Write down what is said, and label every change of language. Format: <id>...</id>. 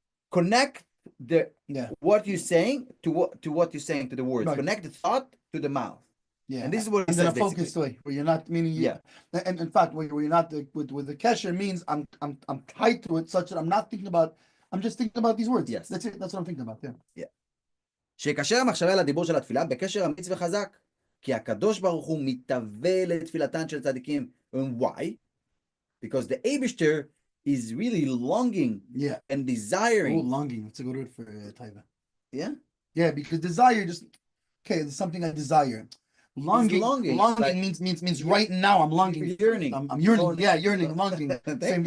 <en>Connect what you're saying to what you're saying to the words. Right. Connect the thought to the mouth. Yeah, and this is what and then a focused way where you're not meaning. And in fact, where you're not with the kesher means I'm tied to it such that I'm not thinking about. I'm just thinking about these words. Yes, that's it. That's what I'm thinking about. Yeah.</en> <he>שיקשר המחשבה לדיבור של התפילה בקשר אמיץ וחזק, כי הקדוש ברוך הוא מתהווה לתפילתן של צדיקים.</he> <en>And why? Because the Eibishter is really longing and desiring. Oh, longing. That's a good word for taiva. Yeah? Yeah, because desire just, there's something I desire. Longing like, means right now I'm longing. Yearning. I'm yearning. Yeah, yearning, longing. Same</en>